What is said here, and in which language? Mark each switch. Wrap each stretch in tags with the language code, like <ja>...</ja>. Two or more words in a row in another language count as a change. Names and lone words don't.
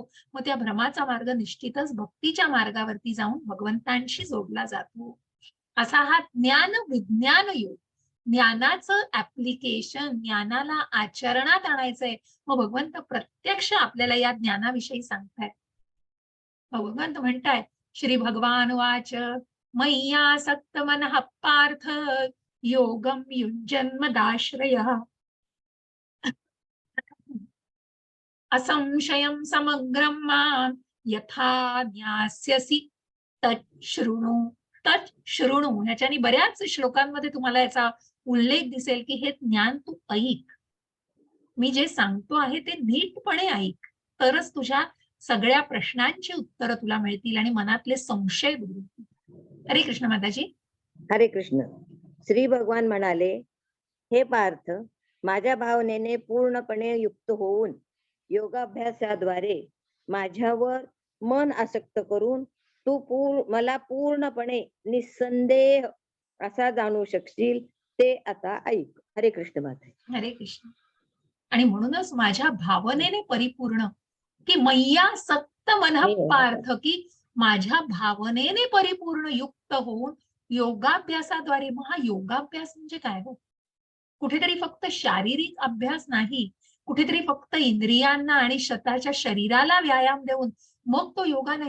<mr>मग त्या भ्रमाचा मार्ग निश्चितच भक्तीच्या मार्गावरती जाऊन भगवंतांशी जोडला जातो. असा हा ज्ञान विज्ञान योग, ज्ञानाचं ऍप्लिकेशन, ज्ञानाला आचरणात आणायचंय. मग भगवंत प्रत्यक्ष आपल्याला या ज्ञानाविषयी सांगतायत. भगवंत म्हणतायत,</mr> <sa>श्री भगवान वाच मय्यासक्त मनः पार्थ योगम युञ्जन्मदाश्रयः असंशयं समग्रं मां यथा ज्ञास्यसि तच्छृणु.</sa> <mr>तच्छृणु ह्याच्यानी बऱ्याच श्लोकांमध्ये तुम्हाला याचा उल्लेख दिसेल की हे ज्ञान तू ऐक, मी जे सांगतो आहे ते नीटपणे ऐक, तरच तुझ्या सगळ्या प्रश्नांची उत्तरं तुला मिळतील आणि मनातले संशय दूर होतील. हरे कृष्ण माताजी. हरे कृष्ण. श्री भगवान म्हणाले, हे पार्थ, माझ्या भावनेने पूर्णपणे युक्त होऊन योगाभ्यासाद्वारे माझ्यावर मन आसक्त करून तू मला पूर्णपणे निसंदेह असा जाणू शकशील ते आता ऐक. हरे कृष्ण माता. हरे कृष्ण. आणि म्हणूनच माझ्या भावनेने परिपूर्ण, की</mr> <sa>मय्या सक्त मनः पार्थ,</sa> <mr>की माझ्या भावनेने परिपूर्ण युक्त होऊन योगाभ्यासाद्वारे. मग हा योगाभ्यास म्हणजे काय हो? कुठेतरी फक्त शारीरिक अभ्यास नाही, कुठेतरी फक्त इंद्रियांना आणि स्वतःच्या शरीराला व्यायाम देऊन मग तो योगा नाही.</mr>